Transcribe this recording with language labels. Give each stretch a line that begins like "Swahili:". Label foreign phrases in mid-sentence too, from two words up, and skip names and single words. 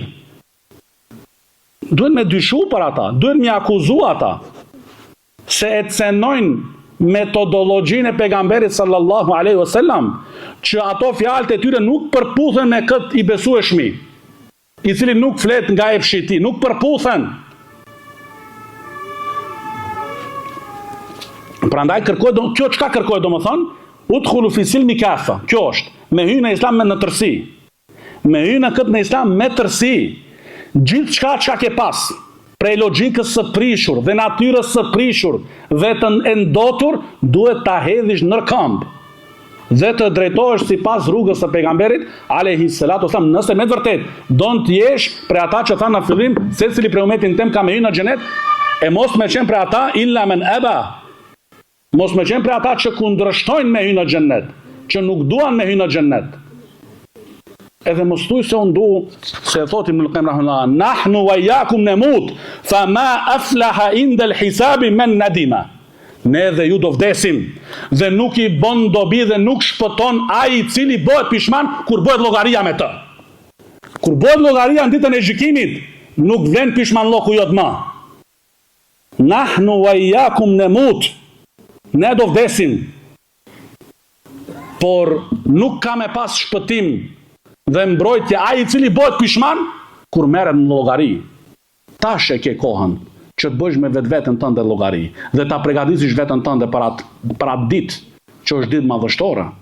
Albanian: Duhet me dyshu për ata, duhet me akuzu ata, se e cenojnë metodologjinë e pejgamberit
Arabic: صلى الله عليه وسلم,
Albanian: që ato fjalët e tyre nuk përputhen me këtë i besueshmi, i cili nuk flet nga epshi i tij, nuk përputhen. Prandaj kjo çka kërkoj domethënë,
Arabic: ادخلوا في السلم كافة.
Albanian: Kjo është me hyrje në islam në tërësi. Me hyrje në këtë në islam me tërësi. Gjithçka çka ke pas, prej logjikës së prishur dhe natyrës së prishur dhe të ndotur, duhet ta hedhish në këmbë dhe të drejtohesh sipas rrugës së pejgamberit
Arabic: عليه الصلاة والسلام.
Albanian: Nëse me vërtet don të jesh prej ata që thanë në fillim, secili prej umetin tem ka me hyrë në xhenet, e mos me qenë prej ata
Arabic: إلا من أبى.
Albanian: Mos me qenë prej ata që kundërshtojnë me hyrë në xhenet, që nuk duan me hyrë në xhenet. Edhe mos thuj se unë du, se thotim në Ibn rahimahullah,
Arabic: نحن وإياكم نموت فما أفلح عند الحساب من ندم.
Albanian: Ne dhe ju do vdesim, dhe nuk i bën dobi dhe nuk shpëton ai i cili bëhet pishman kur bëhet llogaria me të. Kur bëhet llogaria në ditën e gjykimit, nuk vlen pishmanlloku jot më.
Arabic: نحن وإياكم نموت.
Albanian: Ne do vdesim. Por nuk ka me pas shpëtim dhe mbrojtje ai i cili bëhet pishman kur merret në llogari. Tash e ke kohën që të bësh me vetveten tënde llogari dhe ta përgatish veten tënde për atë ditë që është ditë madhështore.